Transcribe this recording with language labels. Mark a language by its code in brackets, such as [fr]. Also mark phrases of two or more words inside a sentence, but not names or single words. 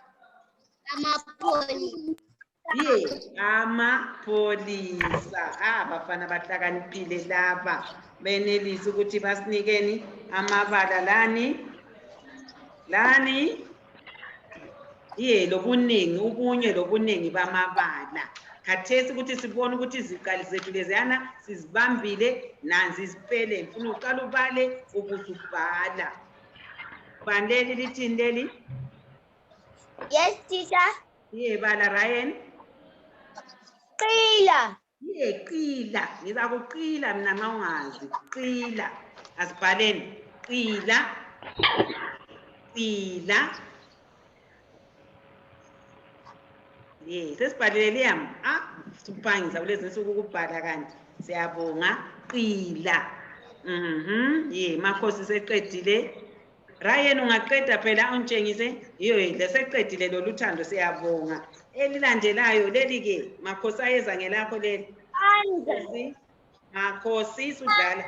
[nd] amapholisa abafana bahlakaniphile laba benelisa ukuthi basinikeni amabala lani lobuningi ubunye lobuningi bamabala khathesi ukuthi sibone ukuthi iziqali zethu leziyana sizibambile nanzi isipele ngifuna uqala ubale ubusubhala bandeli lithini leli [en] Yes teacher [nd] bala Ryan qila qila ngiza kuqila mina nxa ungazi qila asibhaleni qila sesibhalele Liam siphangisa kulezi nsuku ukubhala kanti siyabonga qila Makhosi seqedile Ryan ungaqeda phela ungitshengise leseqedile loluthando siyabonga elilandelayo leli ke Makhosi ayeza ngelakho leli Makhosi sudlala